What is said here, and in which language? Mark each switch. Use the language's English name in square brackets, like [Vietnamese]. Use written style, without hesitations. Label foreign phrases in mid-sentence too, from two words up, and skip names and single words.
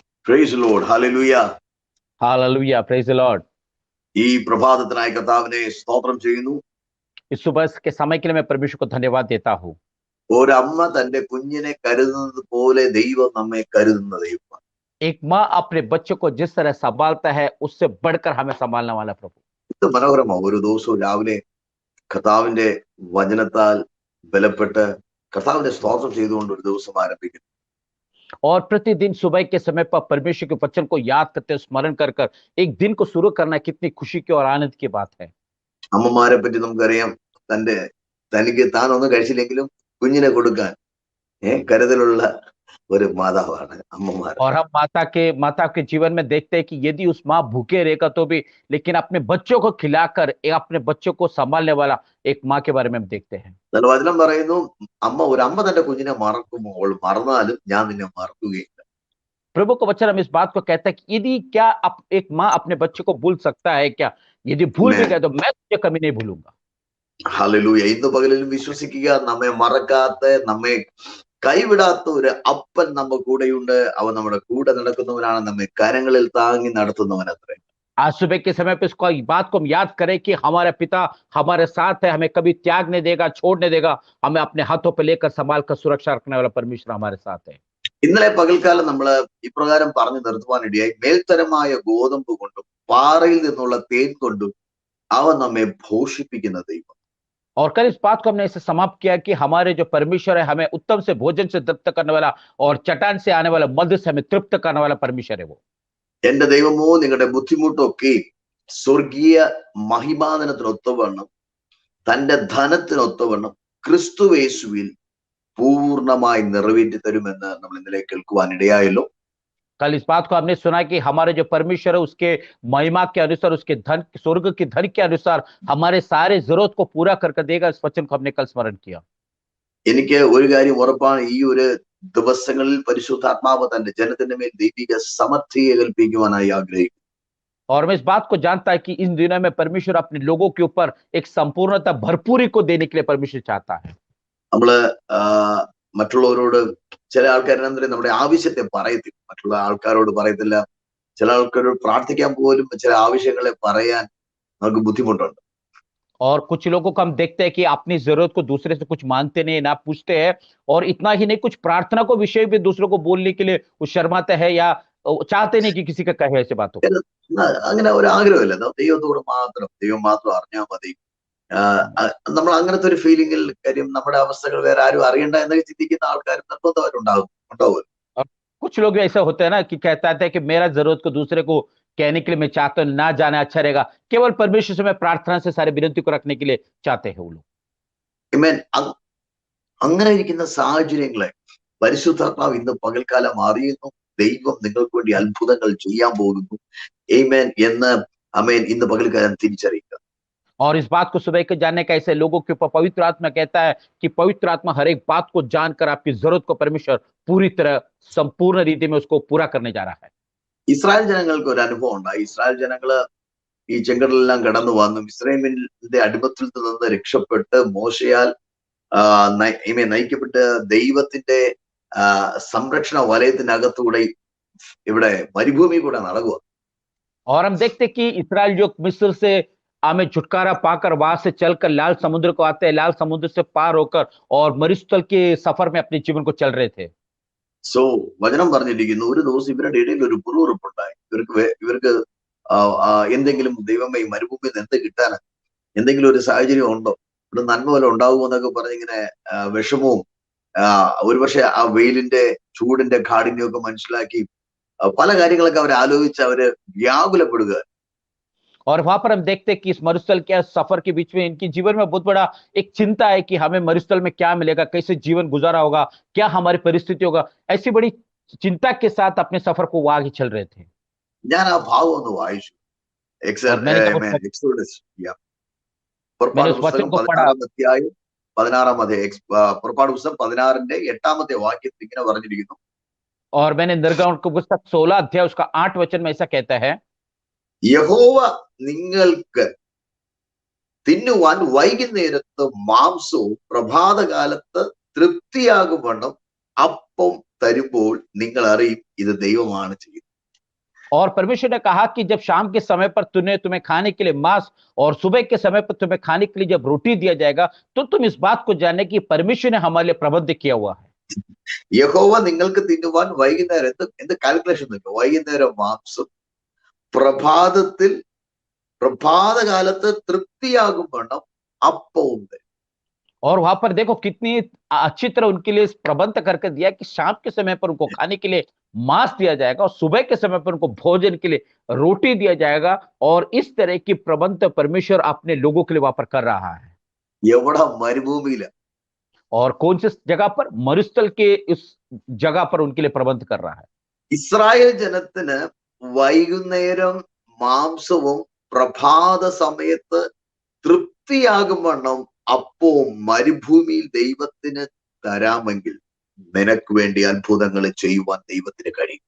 [English] Praise the Lord. Hallelujah. Hallelujah. Praise the Lord. [Malayalam] ഈ പ്രഭാതത്തിനായി കർത്താവിനെ സ്തോത്രം ചെയ്യുന്നു. [Hindi] इस सुबह के समय के लिए मैं परमेश्वर को धन्यवाद देता हूँ। [Malayalam] ഒരമ്മ തന്റെ കുഞ്ഞിനെ കരുതുന്നത് പോലെ ദൈവം നമ്മെ കരുതുന്ന ദൈവമാണ്. [Hindi] एक माँ अपने बच्चों को जिस तरह संभालता है उससे बढ़कर हमें संभालने वाला प्रभु। [Malayalam] ഇത് മനോഹരമാണ്. ഒരു ദിവസവും രാവിലെ കർത്താവിന്റെ വചനത്താൽ ബലപ്പെട്ട് കർത്താവിന്റെ സ്തോത്രം ചെയ്തുകൊണ്ട് ഒരു ദിവസം ആരംഭിക്കുന്നു. [Hindi] और प्रतिदिन सुबह के समय पर परमेश्वर के वचन को याद करते स्मरण कर कर एक दिन को शुरू करना कितनी खुशी की और आनंद की बात है। [Malayalam] അമ്മമാരെ പറ്റി നമുക്കറിയാം. തനിക്ക് താൻ ഒന്നും കഴിച്ചില്ലെങ്കിലും കുഞ്ഞിനെ കൊടുക്കാൻ കരുതലുള്ള ഒരു മാതാവാണ് അമ്മമാർ. [Hindi] और हम माता के जीवन में देखते हैं कि यदि उस माँ भूखे रहेगा तो भी लेकिन अपने बच्चों को खिलाकर अपने बच्चों को संभालने वाला एक माँ के बारे में हम देखते हैं। [Malayalam] വചനം പറയുന്നു, ഒരമ്മ തന്റെ കുഞ്ഞിനെ മറക്കുമ്പോൾ മറന്നാലും ഞാൻ നിന്നെ മറക്കുകയില്ല. [Hindi] प्रभु का वचन हम इस बात को कहता है कि यदि क्या एक माँ अपने बच्चे को भूल सकता है क्या? यदि भूल भी गए तो मैं तुझे कभी नहीं भूलूंगा। [Malayalam] ഹല്ലേലൂയ. ഇന്ന് പകലിലും വിശ്വസിക്കുക, നമ്മെ മറക്കാത്ത, നമ്മെ കൈവിടാത്ത ഒരു അപ്പൻ നമ്മ കൂടെയുണ്ട്. അവൻ നമ്മുടെ കൂടെ നടക്കുന്നവനാണ്, നമ്മെ കരങ്ങളിൽ താങ്ങി നടത്തുന്നവൻ അത്രേ. [Hindi] आज सुबह के समय पे इसको बात को हम याद करें कि हमारा पिता हमारे साथ है, हमें कभी त्याग नहीं देगा, छोड़ नहीं देगा, हमें अपने हाथों पे लेकर संभाल कर सुरक्षा रखने वाला परमेश्वर हमारे साथ है। [Malayalam] ഇന്നലെ പകൽക്കാലം നമ്മൾ ഇപ്രകാരം പറഞ്ഞു നിർത്തുവാനിടയായി, മേൽത്തരമായ ഗോതമ്പ് കൊണ്ടും പാറയിൽ നിന്നുള്ള തേൻ കൊണ്ടും അവൻ നമ്മെ പോഷിപ്പിക്കുന്ന ദൈവം. [Hindi] और कल इस बात को हमने ऐसे समाप्त किया कि हमारे जो परमेश्वर है हमें उत्तम से भोजन से तृप्त करने वाला और चट्टान से आने वाला मध्य से हमें तृप्त करने वाला परमेश्वर है वो। [Malayalam] എന്റെ ദൈവമോ നിങ്ങളുടെ ബുദ്ധിമുട്ടൊക്കെ സ്വർഗീയ മഹിമാനത്തിനൊത്തവണ്ണം തന്റെ ധനത്തിനൊത്തവണ്ണം ക്രിസ്തുവേശുവിൽ പൂർണ്ണമായി നിറവേറ്റി തരുമെന്ന് നമ്മൾ ഇന്നലെ കേൾക്കുവാനിടയായല്ലോ. [Hindi] कल इस बात को हमने सुना कि हमारे जो परमेश्वर है उसके महिमा के अनुसार, उसके धन, स्वर्ग की धन के अनुसार हमारे सारे जरूरत को पूरा करके देगा। इस वचन को हमने कल स्मरण किया। [Malayalam] എനിക്ക് ഒരു കാര്യം ഉറപ്പാണ്, ഈ ഒരു ദിവസങ്ങളിൽ പരിശുദ്ധാത്മാവ് തന്റെ ജനത്തിന്റെ മേൽ ദൈവിക സമർത്ഥിയെ കൽപ്പിക്കുവാനായി ആഗ്രഹിക്കുന്നു. [Hindi] और मैं इस बात को जानता है कि इन दिनों में परमेश्वर अपने लोगों के ऊपर एक संपूर्णता भरपूरी को देने के लिए परमेश्वर चाहता है। [Malayalam] നമ്മള് മറ്റുള്ളവരോട്, ചില ആൾക്കാരെന്താ നമ്മുടെ ആവശ്യത്തെ പറയത്തില്ല, മറ്റുള്ള ആൾക്കാരോട് പറയത്തില്ല. ചില ആൾക്കാരോട് പ്രാർത്ഥിക്കാൻ പോലും ചില ആവശ്യങ്ങളെ പറയാൻ നമുക്ക് ബുദ്ധിമുട്ടുണ്ട്. [Hindi] और कुछ लोगों को हम देखते हैं कि अपनी जरूरत को दूसरे से कुछ मांगते नहीं, ना पूछते हैं, और इतना ही नहीं कुछ प्रार्थना को विषय भी दूसरों को बोलने के लिए वो शर्माते हैं या चाहते नहीं कि किसी का कहे ऐसे बातों। [Malayalam] അങ്ങനെ ഒരു ആഗ്രഹമില്ല. ദൈവം മാത്രം അറിഞ്ഞാൽ മതി. നമ്മൾ അങ്ങനത്തെ ഒരു ഫീലിംഗിൽ, കാര്യം നമ്മുടെ അവസ്ഥകൾ വേറെ ആരും അറിയണ്ട എന്നൊക്കെ ചിന്തിക്കുന്ന ആൾക്കാർ നിർബന്ധമായിട്ടുണ്ടാവും. [Hindi] कुछ लोग ऐसा होते हैं ना कि कहता है कि मेरा जरूरत को दूसरे को कहने के लिए मैं चाहता हूँ, ना जाना अच्छा रहेगा, केवल परमेश्वर से मैं प्रार्थना से सारे विनती को रखने के लिए चाहते हैं वो लोग। [Malayalam] അങ്ങനെ ഇരിക്കുന്ന സാഹചര്യങ്ങളെ പരിശുദ്ധാത്മാവ് ഇന്ന് പകൽക്കാലം അറിയുന്നു. ദൈവം നിങ്ങൾക്ക് വേണ്ടി അത്ഭുതങ്ങൾ ചെയ്യാൻ പോകുന്നു. ആമേൻ എന്ന് ആമേൻ ഇന്ന് പകൽക്കാലം തിരിച്ചറിയുക. [Hindi] और इस बात को सुबह के जानने का ऐसे लोगों के ऊपर पवित्र आत्मा कहता है कि पवित्र आत्मा हर एक बात को जानकर आपकी जरूरत को परमेश्वर पूरी तरह संपूर्ण रीति में उसको पूरा करने जा रहा है। [Malayalam] ഇസ്രായേൽ ജനങ്ങൾക്ക് ഒരു അനുഭവം ഉണ്ടായി. ഇസ്രായേൽ ജനങ്ങള് ഈ ചെങ്കടലെല്ലാം കടന്നു വന്നു മിസ്രയീമിന്റെ അടിമത്തിൽ നിന്ന് രക്ഷപ്പെട്ട് മോശയാൽ നയിക്കപ്പെട്ട് ദൈവത്തിന്റെ സംരക്ഷണ വലയത്തിനകത്തൂടെ ഇവിടെ മരുഭൂമി കൂടെ നടക്കുക. [Hindi] और हम देखते कि इस्राएल जो मिस्र से हमें छुटकारा पाकर वहां से चलकर लाल समुद्र को आते हैं, लाल समुद्र से पार होकर और मरुस्थल के सफर में अपने जीवन को चल रहे थे। [Malayalam] സോ വചനം പറഞ്ഞിരിക്കുന്നു, ഒരു ദിവസം ഇവരുടെ ഇടയിൽ ഒരു പുറവുറുപ്പുണ്ടായി. ഇവർക്ക് എന്തെങ്കിലും ദൈവമേ മരുഭൂമിയിൽ എന്ത് കിട്ടാനാ, എന്തെങ്കിലും ഒരു സാഹചര്യം ഉണ്ടോ, ഇവിടെ നന്മ വല്ല ഉണ്ടാവുമോ എന്നൊക്കെ പറഞ്ഞിങ്ങനെ വിഷമവും ഒരുപക്ഷെ ആ വെയിലിന്റെ ചൂടിന്റെ കാഠിന്യമൊക്കെ മനസ്സിലാക്കി പല കാര്യങ്ങളൊക്കെ അവർ ആലോചിച്ച് അവര് വ്യാകുലപ്പെടുക. [Hindi] और वहां पर हम देखते हैं कि इस मरुस्थल के सफर के बीच में इनके जीवन में बहुत बड़ा एक चिंता है कि हमें मरुस्थल में क्या मिलेगा, कैसे जीवन गुजारा होगा, क्या हमारी परिस्थिति होगा, ऐसी बड़ी चिंता के साथ अपने सफर को आगे चल रहे थे। [Malayalam] ഞാൻ ആ ഭാഗം ഒന്ന് വായിച്ചു. പുറപ്പാട് പുസ്തകം 16 8 വാക്യത്തിൽ ഇങ്ങനെ പറഞ്ഞിരിക്കുന്നു. [Hindi] और मैंने निर्गमन की पुस्तक 16 अध्याय उसका 8 वचन में ऐसा कहता है, [Malayalam] യഹോവ നിങ്ങൾക്ക് തിന്നുവാൻ വൈകുന്നേരത്ത് മാംസവും പ്രഭാതകാലത്ത് തൃപ്തിയാകും വണ്ണം അപ്പം തരുമ്പോൾ നിങ്ങൾ അറിയും ഇത് ദൈവമാണ് ചെയ്യുന്നത്. [Hindi] और परमेश्वर ने कहा कि जब शाम के समय पर तुम्हें खाने के लिए मांस और सुबह के समय पर तुम्हें खाने के लिए जब रोटी दिया जाएगा, तो तुम इस बात को जाने कि परमेश्वर ने हमारे लिए प्रबंध किया हुआ है। [Malayalam] യഹോവ നിങ്ങൾക്ക് തിന്നുവാൻ വൈകുന്നേരം എന്ത് കാൽക്കുലേഷൻ നോക്കുക, വൈകുന്നേരം മാംസം, പ്രഭാതത്തിൽ പ്രഭാതകാലത്ത് തൃപ്തിയാകും വണ്ണം അപ്പവും തരും. [Hindi] और वहां पर देखो कितनी अच्छी तरह उनके लिए प्रबंध करके दिया कि शाम के समय पर उनको खाने के लिए मांस दिया जाएगा और सुबह के समय पर उनको भोजन के लिए रोटी दिया जाएगा। और इस तरह की प्रबंध परमेश्वर अपने लोगों के लिए वहां पर कर रहा है। [Malayalam] എവിടെ? മരുഭൂമിയില. [Hindi] और कौन सी जगह पर? मरुस्थल के इस जगह पर उनके लिए प्रबंध कर रहा है। [Malayalam] ഇസ്രായേൽ ജനത്തിന് വൈകുന്നേരം മാംസവും പ്രഭാത സമയത്ത് തൃപ്തിയാകും വണ്ണം അപ്പവും മരുഭൂമിയിൽ ദൈവത്തിന് തരാമെങ്കിൽ നിനക്ക് വേണ്ടി അത്ഭുതങ്ങൾ ചെയ്യുവാൻ ദൈവത്തിന് കഴിയും.